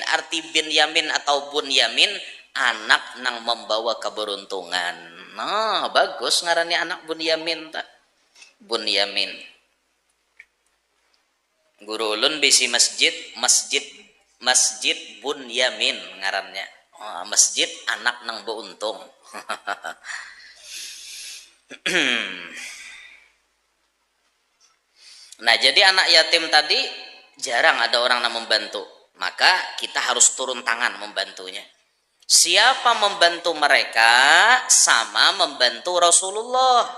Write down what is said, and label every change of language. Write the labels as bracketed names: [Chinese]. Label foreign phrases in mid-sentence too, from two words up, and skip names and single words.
[Banjar] Arti bin Yamin atau bun Yamin anak nang membawa keberuntungan. Nah, bagus ngarani anak bun Yamin tak? Bun Yamin. Guru ulun bisi masjid Bun Yamin ngarannya. Oh, masjid anak nang beuntung. [Indonesian] Nah, jadi anak yatim tadi jarang ada orang yang membantu. Maka kita harus turun tangan membantunya. Siapa membantu mereka sama membantu Rasulullah.